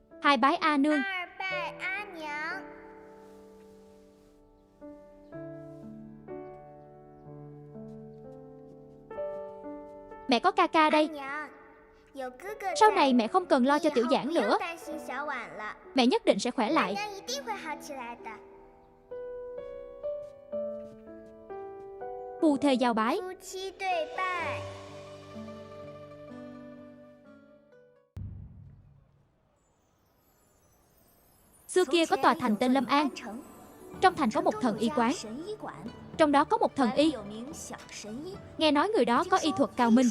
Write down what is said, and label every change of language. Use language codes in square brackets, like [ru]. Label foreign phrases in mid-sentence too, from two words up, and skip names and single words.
[vi] Hai bái A nương. [zh] 二拜阿娘。 [vi] Mẹ có ca ca [zh] 阿 [vi] đây. [zh] 娘，有哥哥 [vi] Sau [zh] 在， [vi] này mẹ không cần lo [zh] 你 [vi] cho [zh] 以 [vi] Tiểu [zh] 后 [vi] Giảng [zh] 不 [vi] nữa. [zh] 用担心小婉了。 [vi] Mẹ nhất định sẽ khỏe [zh] 阿 [vi] lại. [zh] 娘一定会好起来的。 [vi] Phu thê giao bái. [zh] 夫妻对拜。 [vi] Xưa kia có tòa thành tên Lâm An. Trong thành có một thần y quán. Trong đó có một thần y. Nghe nói người đó có y thuật cao minh.